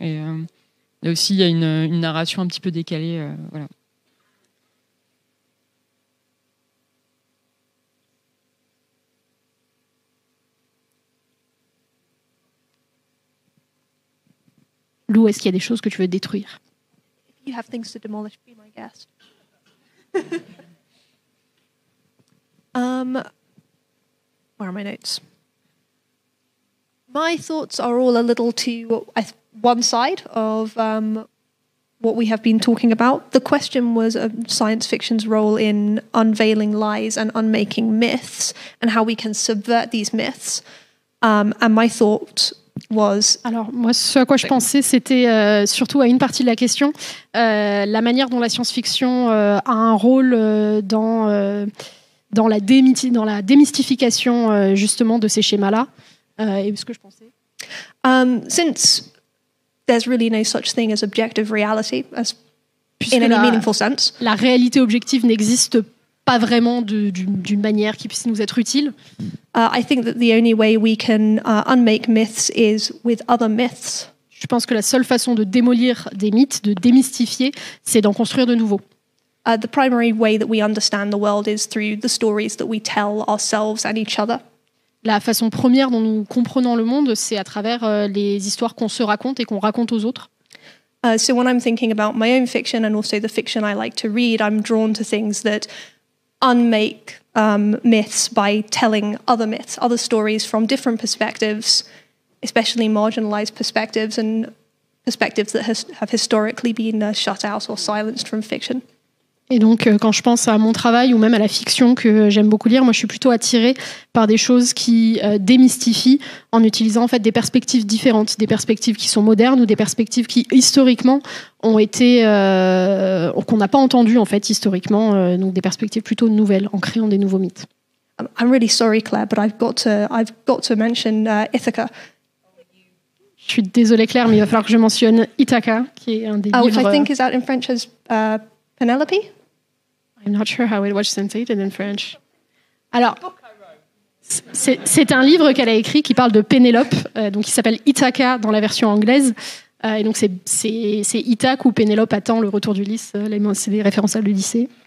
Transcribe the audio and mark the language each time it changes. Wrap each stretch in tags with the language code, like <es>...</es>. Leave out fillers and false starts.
<fr>Et là aussi il y a une narration un petit peu décalée, voilà. Lou, est-ce qu'il y a des choses que tu veux détruire?</fr> <en>You have things to demolish, be my guest. Where are my notes? My thoughts are all a little to one side of what we have been talking about. The question was science fiction's role in unveiling lies and unmaking myths and how we can subvert these myths. And my thought was...</en> <fr>Alors, moi, ce à quoi je pensais, c'était surtout à une partie de la question, la manière dont la science-fiction a un rôle dans la démystification justement de ces schémas-là. Et ce que je pensais.</fr> <en>Since there's really no such thing as objective reality in any meaningful sense.</en> <fr>La réalité objective n'existe pas vraiment d'une manière qui puisse nous être utile.</fr> <en>I think that the only way we can unmake myths is with other myths.</en> <fr>Je pense que la seule façon de démolir des mythes, de démystifier, c'est d'en construire de nouveaux.</fr> <en>The primary way that we understand the world is through the stories that we tell ourselves and each other.</en> <fr>La façon première dont nous comprenons le monde, c'est à travers les histoires qu'on se raconte et qu'on raconte aux autres.</fr> <en>So when I'm thinking about my own fiction and also the fiction I like to read, I'm drawn to things that unmake myths by telling other myths, other stories from different perspectives, especially marginalized perspectives and perspectives that have historically been shut out or silenced from fiction.</en> <fr>Et donc, quand je pense à mon travail ou même à la fiction que j'aime beaucoup lire, moi, je suis plutôt attirée par des choses qui démystifient en utilisant en fait des perspectives différentes, des perspectives qui sont modernes ou des perspectives qui historiquement ont été qu'on n'a pas entendues en fait historiquement, donc des perspectives plutôt nouvelles en créant des nouveaux mythes.</fr> <en>I'm really sorry, Claire, but I've got to mention Ithaca.</en> <fr>Je suis désolée, Claire, mais il va falloir que je mentionne Ithaca, qui est un des</fr> <en>Which I</en> <fr>livres.</fr> <en>think is out in French as Penelope. I'm not sure how it was translated in French.</en> <fr>Alors, c'est un livre qu'elle a écrit qui parle de Pénélope, donc qui s'appelle Ithaca dans la version anglaise. Et donc c'est Ithaque où Pénélope attend le retour d'Ulysse. C'est des références à l'Odyssée.</fr>